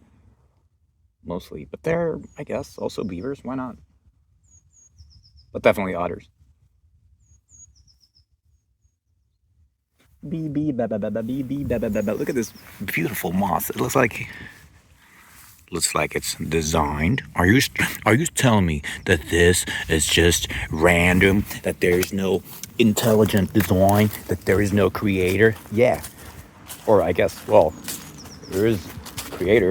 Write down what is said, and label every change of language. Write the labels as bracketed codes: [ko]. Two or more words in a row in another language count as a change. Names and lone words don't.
[en] Mostly. But they're, I guess, also beavers. Why not? But definitely otters. Bee, bee, ba, ba, ba, ba, bee, bee, ba, ba, ba, ba. Look at this beautiful moss. It looks like it's designed. Are you telling me that this is just random? That there is no intelligent design? That there is no creator? Yeah. Or I guess, well, there is creator.